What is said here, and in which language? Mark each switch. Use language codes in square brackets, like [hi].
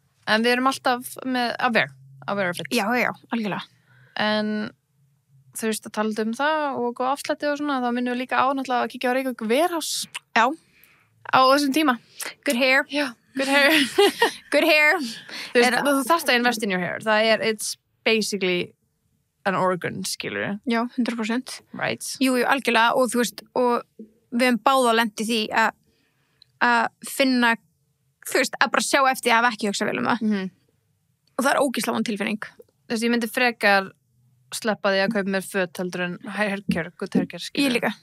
[is] En við erum alltaf með aware of it. Já, algjörlega. En þú veist að tala um það og góða afslætti og svona, þá minnum við líka á náttúrulega að kíkja á Reykjavík Warehouse. Já. Á þessum tíma. [en] Good hair. Já, good hair. Good hair. [is] Þú veist, þú þarft að invest in your hair. [en] It's basically an organ, skilur. [is] Já, 100%. [en] Right. [is] Jú, algjörlega, og þú veist, og við hefum báða lent í því að finna, þú veist, að bara sjá eftir að hafa ekki hugsa vel um það. Og það er ógeðslega vond tilfinning. Þú veist, ég myndi frekar sleppa því að kaupa mér föt heldur en haircare, good haircare, skilur.